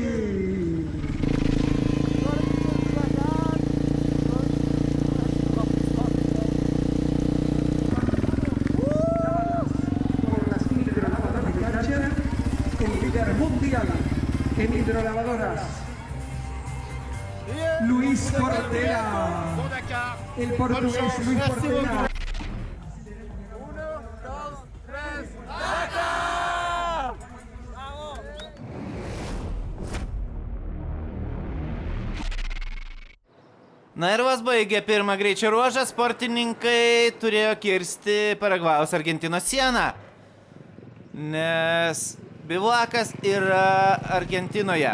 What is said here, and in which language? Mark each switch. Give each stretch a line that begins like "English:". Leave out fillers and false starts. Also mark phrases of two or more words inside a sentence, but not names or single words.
Spanish: Por las hidrolavadoras de Karcher, el líder mundial en hidrolavadoras, Luis Portela. El portugués Luis Portela.
Lithuanian: Na ir vas baigė pirmą greičio ruožą, sportininkai turėjo kirsti Paragvajaus Argentinos sieną, nes bivakas yra Argentinoje.